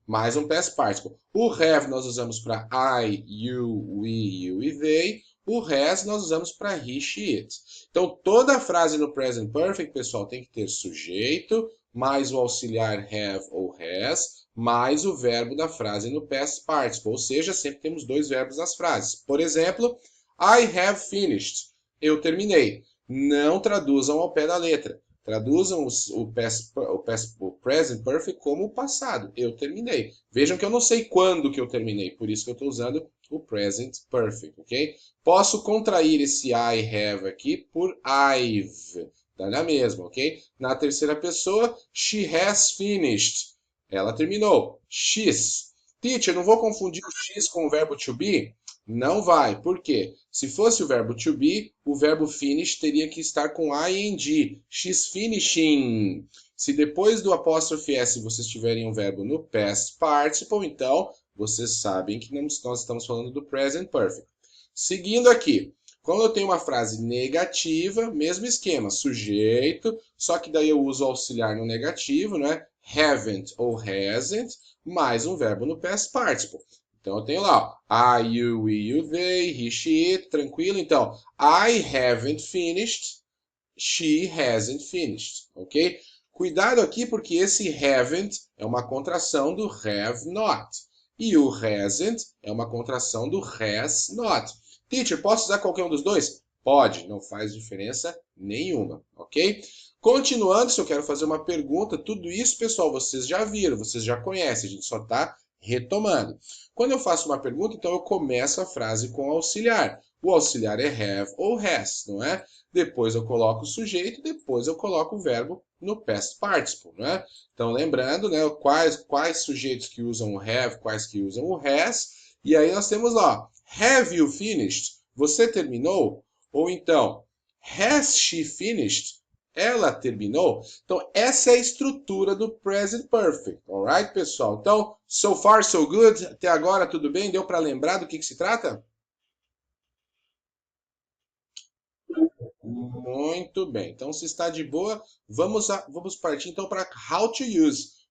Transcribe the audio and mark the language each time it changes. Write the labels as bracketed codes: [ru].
[pt] Mais um past participle. O have nós usamos para I, you, we, you e they. O has nós usamos para he, she, it. Então, toda frase no present perfect, pessoal, tem que ter sujeito, mais o auxiliar have ou has, mais o verbo da frase no past participle. Ou seja, sempre temos dois verbos nas frases. Por exemplo, [en] I have finished. [pt] Eu terminei. Não traduzam ao pé da letra. Traduzam o present perfect como o passado. Eu terminei. Vejam que eu não sei quando que eu terminei, por isso que eu estou usando o present perfect, ok? Posso contrair esse I have aqui por I've. Dá na mesma, ok? Na terceira pessoa, [en] she has finished. [pt] Ela terminou. She's. Teacher, não vou confundir o X com o verbo to be? Não vai. Por quê? Se fosse o verbo to be, o verbo finish teria que estar com ing. [en] She's finishing. [pt] Se depois do apóstrofe S vocês tiverem um verbo no past participle, então vocês sabem que nós estamos falando do present perfect. Seguindo aqui. Quando eu tenho uma frase negativa, mesmo esquema, sujeito, só que daí eu uso o auxiliar no negativo, né? Haven't ou hasn't, mais um verbo no past participle. Então, eu tenho lá, ó, I, you, we, you, they, he, she, it, tranquilo? Então, [en] I haven't finished, she hasn't finished, ok? [pt] Cuidado aqui porque esse haven't é uma contração do have not. E o hasn't é uma contração do has not. Teacher, posso usar qualquer um dos dois? Pode, não faz diferença nenhuma, ok? Continuando, se eu quero fazer uma pergunta, tudo isso, pessoal, vocês já viram, vocês já conhecem, a gente só está retomando. Quando eu faço uma pergunta, então eu começo a frase com auxiliar. O auxiliar é have ou has, não é? Depois eu coloco o sujeito, depois eu coloco o verbo no past participle, não é? Então, lembrando, né, quais sujeitos que usam o have, quais que usam o has. E aí nós temos lá, [en] have you finished? [pt] Você terminou? Ou então, [en] has she finished? [pt] Ela terminou? Então, essa é a estrutura do present perfect, [en] alright, [pt] pessoal? Então, [en] so far so good, [pt] até agora tudo bem? Deu para lembrar do que se trata? Muito bem. Então, se está de boa, vamos partir então para [en] how to use.